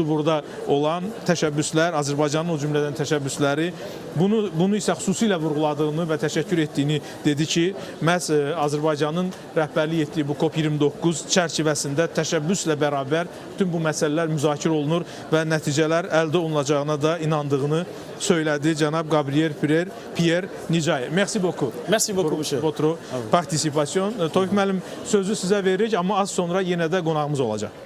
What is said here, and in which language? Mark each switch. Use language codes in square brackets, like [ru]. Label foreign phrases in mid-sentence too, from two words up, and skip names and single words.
[az] Burada olan təşəbbüslər, Azərbaycanın o cümlədən təşəbbüsləri, bunu isə xüsusilə vurğuladığını və təşəkkür etdiyini dedi ki, məhz Azərbaycanın rəhbərlik etdiyi bu COP29 çərçivəsində təşəbbüslə bərabər bütün bu məsələlər müzakirə olunur və nəticələr əldə olunacağına da inandığını söylədi cənab Gabriel Pierre Nicayé. [fr] Merci beaucoup. Merci beaucoup, monsieur. Votre participation. [az] Tofiq müəllim, sözü sizə veririk, amma az sonra yenə də qonağımız olacaq.